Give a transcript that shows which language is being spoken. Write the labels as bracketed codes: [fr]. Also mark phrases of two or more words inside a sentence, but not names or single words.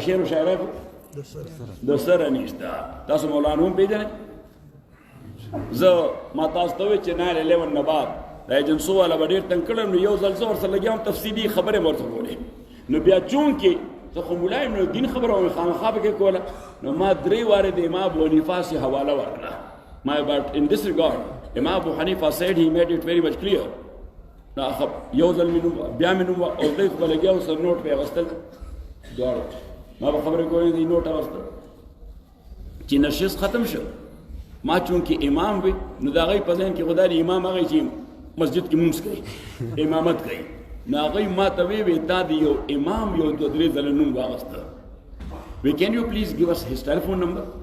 [ps] شعر و شاعري د سره نشته تاسو مولانا هم پیژنئ زه ما تاسو ته وایي چې 9/11 نه بعد د ایجنسو والا به ډېر تنګ کړم نو یو ځل زه ورسره لګیا وم تفصیلي خبرې مې ورته کولې نو بیا چونکې زه خو ملا یم نو دین خبره مې خامخا پکې کوله نو ما 3 وارې د امام ابو حنیفه سي حواله ورکړه ما [en] but in this regard [ps] امام ابو حنیفه [en] said he made it very much clear [ps] نو یو ځل مې نوم بیا مې نوم او دی خو به لګیا و سر نوټ پې اخیستل دواړو ما به خبرې کولې دی نوټ اخیستل چې نشست ختم شو ما چونکې امام وي نو د هغوی په ذهن کې خو دا د امام هغی چې مسجد کې مونځ کوي امامت کوي نو هغوی ما ته وی تا د یو امام یو 2-3 ځله نوم واخیسته [en] we can you please give us his telephone number